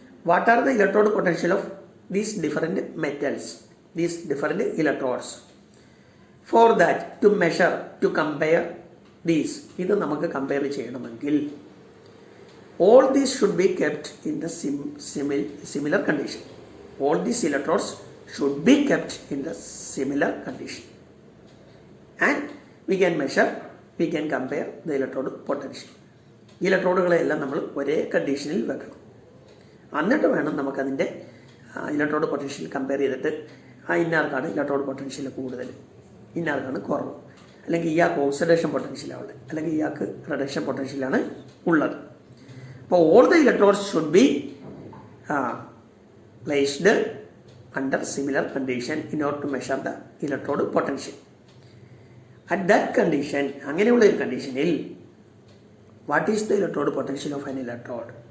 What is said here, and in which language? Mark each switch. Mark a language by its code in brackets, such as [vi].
[en] What are the electrode potential of these different metals, these different electrodes? For that to measure, to compare these, [ml] ഇത് നമുക്ക് compare ചെയ്യണമെങ്കിൽ [en] all these should be kept in the similar condition. All these electrodes should be kept in the similar condition. And we can measure, we can compare the electrode potential. [ml] ഇലക്ട്രോഡുകളെല്ലാം നമ്മൾ ഒരേ കണ്ടീഷനിൽ വെക്കണം. എന്നിട്ട് വേണം നമുക്കതിൻ്റെ ഇലക്ട്രോഡ് പൊട്ടൻഷ്യൽ കമ്പയർ ചെയ്തിട്ട് ഇന്നാർക്കാണ് electrode potential കൂടുതൽ, ഇന്നാർക്കാണ് കുറവ്, അല്ലെങ്കിൽ ഇയാൾക്ക് ഓക്സിഡേഷൻ പൊട്ടൻഷ്യലാണ് ഉള്ളത്, അല്ലെങ്കിൽ ഇയാൾക്ക് റിഡക്ഷൻ പൊട്ടൻഷ്യലാണ് ഉള്ളത്. [en] അപ്പോൾ all the electrodes should be placed under similar condition in order to measure the electrode potential. At that condition, [ml] അങ്ങനെയുള്ള ഒരു കണ്ടീഷനിൽ [en] what is the electrode potential of an electrode?